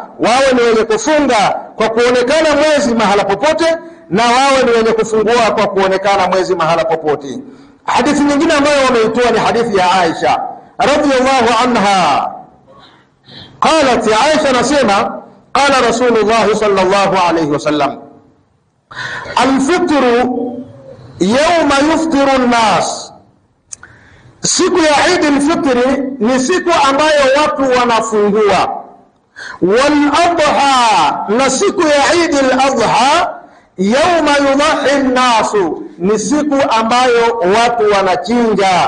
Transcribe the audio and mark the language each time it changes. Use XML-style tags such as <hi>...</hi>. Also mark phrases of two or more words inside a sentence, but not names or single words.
<sw>Wawe ni wenye kufunga kwa kuonekana mwezi mahala popote, na wawe ni wenye kufungua kwa kuonekana mwezi mahala popote. Hadithi nyingine ambayo wameitoa ni hadithi ya Aisha</sw> <ar>رضي الله عنها.</ar> <sw>Qalat Aisha nasema,</sw> <ar>قال رسول الله صلى الله عليه وسلم الفطر يوم يفطر الناس,</ar> <sw>siku ya Eid al-Fitr ni siku ambayo watu wanafungua.</sw> <ar>والأضحى,</ar> <sw>na siku ya Eid al-Adha,</sw> <ar>يوم يضحي الناس,</ar> <sw>ni siku ambayo watu wanachinja.</sw>